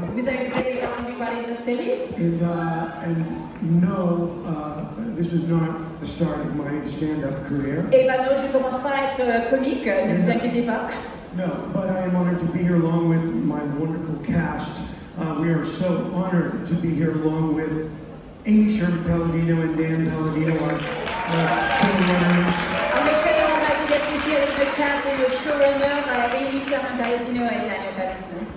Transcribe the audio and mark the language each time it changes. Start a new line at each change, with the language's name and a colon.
French: Vous avez peut-être entendu parler de notre série?
English: And no, this is not the start of my stand-up career.
French: Eh ben non, je commence pas à être comique, ne vous inquiétez pas.
English: No, but I am honored to be here along with my wonderful cast. We are so honored to be here along with Amy Sherman-Palladino and Dan Palladino, our showrunners.
French: En effet, on m'a dit d'être ici avec le cast et le showrunner, Amy Sherman-Palladino et Daniel Palladino.